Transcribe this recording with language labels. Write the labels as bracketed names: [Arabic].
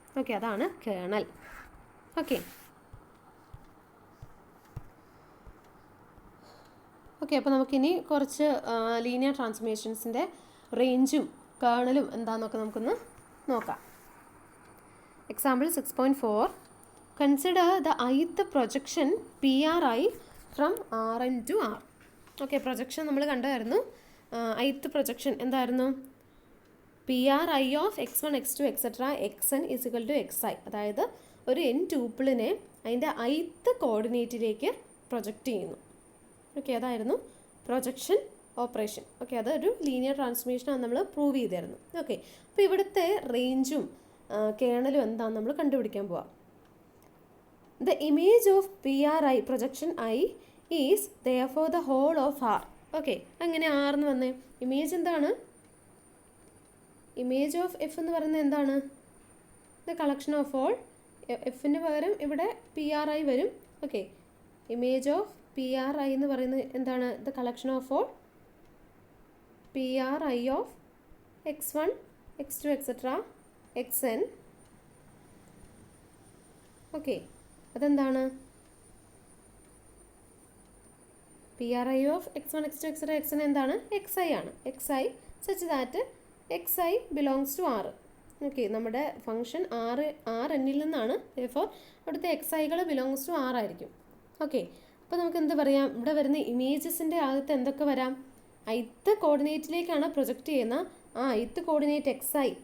[Malayalam] Okay, അതാണ് kernel. Okay, okay, അപ്പോൾ നമുക്കിനി കുറച്ച് ലീനിയർ ട്രാൻസ്ഫോർമേഷൻസിൻ്റെ റേഞ്ചും കേർണലും എന്താണെന്നൊക്കെ നമുക്കൊന്ന് നോക്കാം. [English] Example 6.4. Consider the ith projection PRI from Rn to R. [Malayalam] Okay, projection നമ്മൾ കണ്ടായിരുന്നു. ith പ്രൊജക്ഷൻ എന്തായിരുന്നു? [English] PRI of x1 x2 etc. xn = xi. [Malayalam] അതായത് ഒരു n ട്യൂപ്പിളിനെ അതിൻ്റെ ith കോർഡിനേറ്റിലേക്ക് പ്രൊജക്റ്റ് ചെയ്യുന്നു. ഓക്കെ, അതായിരുന്നു പ്രൊജക്ഷൻ ഓപ്പറേഷൻ. ഓക്കെ, അതൊരു ലീനിയർ ട്രാൻസ്ഫോർമേഷനാണ് നമ്മൾ പ്രൂവ് ചെയ്തായിരുന്നു. ഓക്കെ, അപ്പോൾ ഇവിടുത്തെ റേഞ്ചും കേണലും എന്താണെന്ന് നമ്മൾ കണ്ടുപിടിക്കാൻ പോവാം. [English] The image of PRI projection I is therefore the whole of R. [Malayalam] Okay, അങ്ങനെ R എന്ന് വന്നേ. ഇമേജ് എന്താണ്? ഇമേജ് ഓഫ് എഫ് എന്ന് പറയുന്നത് എന്താണ്? [English] The collection of all. [Malayalam] എഫിന് പകരം ഇവിടെ PRI വരും. ഓക്കെ, [English] image of PRI [Malayalam] എന്ന് പറയുന്നത് എന്താണ്? [English] The collection of all PRI of x1 x2 etcetera xn. [Malayalam] Okay, അതെന്താണ്? [English] PRI of x1 x2 etcetera xn എന്താണ്? [Malayalam] xi ആണ്. [English] xi such that xi belongs to R. [Malayalam] Okay, നമ്മുടെ function Rnൽ നിന്നാണ്. therefore അവിടുത്തെxiകൾ [English] belongs to R [Malayalam] ആയിരിക്കും. Okay, അപ്പോൾ നമുക്ക് എന്ത് പറയാം? ഇവിടെ വരുന്ന ഇമേജസിൻ്റെ അകത്ത് എന്തൊക്കെ വരാം? ith കോർഡിനേറ്റിലേക്കാണ് പ്രൊജക്റ്റ് ചെയ്യുന്ന ആ ith കോർഡിനേറ്റ് xi.